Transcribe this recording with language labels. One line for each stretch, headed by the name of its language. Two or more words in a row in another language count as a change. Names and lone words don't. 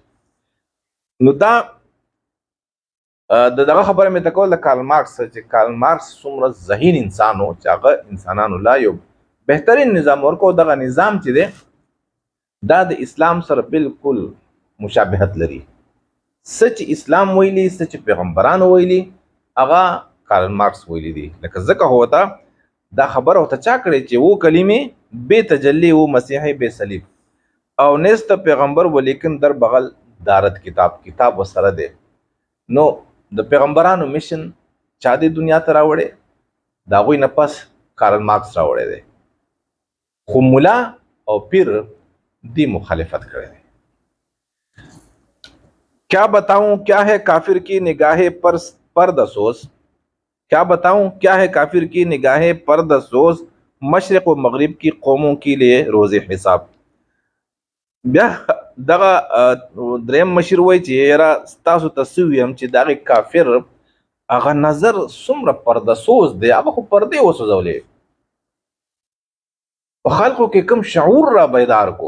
Pashto: نو دا دغه خبره مې ته کول د کارل مارکس چې کارل مارکس څومره ذهین انسان و چې هغه انسانانو لا یو بهترین نظام ورکو. دغه نظام چې دی دا د اسلام سره بالکل مشابهت لري. څه چې اسلام ویلي، څه چې پیغمبرانو ویلي، هغه کارل مارکس ویلي دي. لکه ځکه هو ته دا خبره ورته چا کړې چې
Persian: و کلمې بے تجلی و مسیحی بے صلیب او نیست پیغمبر ولیکن در بغل دارت کتاب
Pashto: وسره دی. نو د پیغمبرانو میشن چا دې دنیا ته راوړی؟ د هغوی نه پس کارل مارکس راوړی دی. خو ملا او پیر دی مخالفت کړی دی.
Urdu: کیا بتاؤں کیا ہے کافر کی نگاہیں پردسوز، کیا بتاؤں کیا ہے کافر کی نگاہیں پردسوز، مشرق و مغرب کی قوموں کے لیے روز حساب.
Pashto: بیا دغه دریم مشر وایي چې یاره ستاسو ته څه ویم چې دغه کافر هغه نظر څومره پردسوز دی، هغه خو پردې وسوځولې، په خلکو کې کوم شعور را بیدار کو.